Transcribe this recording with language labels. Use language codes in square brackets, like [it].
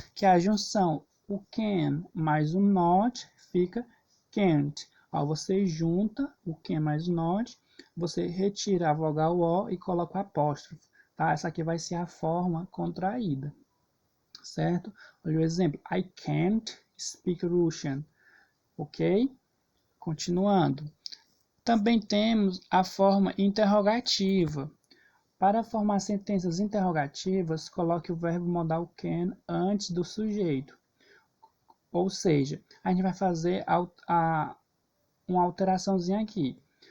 [pt] Que é a junção, o can mais o not fica can't. Você junta o can mais o not, você retira a vogal O e coloca o apóstrofo, tá? Essa aqui vai ser a forma contraída, certo? Olha o exemplo, [en] I can't speak Russian, ok? [pt] Continuando. Também temos a forma interrogativa. Para formar sentenças interrogativas, coloque o verbo modal can antes do sujeito. Ou seja, a gente vai fazer uma alteraçãozinha aqui.